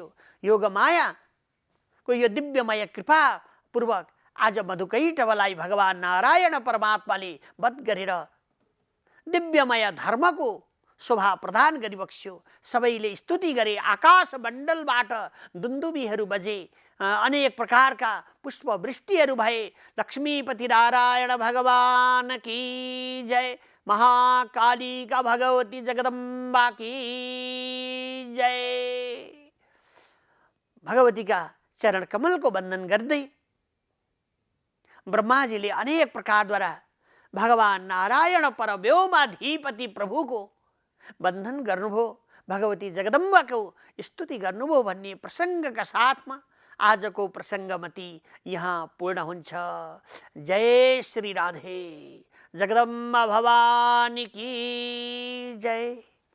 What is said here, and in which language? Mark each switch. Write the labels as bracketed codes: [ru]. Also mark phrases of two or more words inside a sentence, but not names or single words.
[ne] योग मायाको यो दिव्यमय कृपा पूर्वक आज मधुकैटभलाई भगवान नारायण परमात्माले वध गरेर दिव्यमय धर्मको शोभा प्रदान गरिबक्स्यो। सबैले स्तुति गरे। आकाश मण्डलबाट दुन्दुबीहरू बजे, अनेक प्रकारका पुष्प वृष्टिहरू भए। [hi] लक्ष्मीपति नारायण भगवान की जय, महाकाली का भगवती जगदम्बा की जय। भगवती का [ne] चरण कमल को वंदन गर्दै ब्रह्माजीले अनेक प्रकारद्वारा भगवान नारायण परव्योमाधिपति प्रभु को वंदन गर्नुभयो, भगवती जगदम्बा को स्तुति गर्नुभयो भन्ने प्रसंगका साथमा आजको प्रसंगमती यहाँ पूर्ण हुन्छ। [hi] जय श्री राधे, जगदम्बा भवानी की जय।